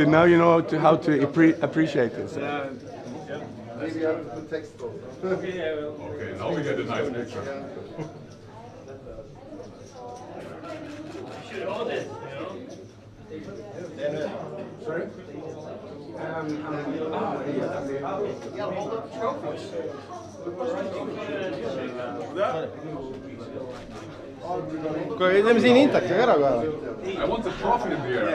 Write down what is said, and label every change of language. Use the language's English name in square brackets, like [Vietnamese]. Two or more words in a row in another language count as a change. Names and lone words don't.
[English] Now you know how to appreciate it. Yeah. Maybe I have to put text though. Okay, now we get a nice picture. Should all this, you know? Sorry? [Estonian] Kuule, teeme siin intakaga ära ka. [English] I want the trophy in the air.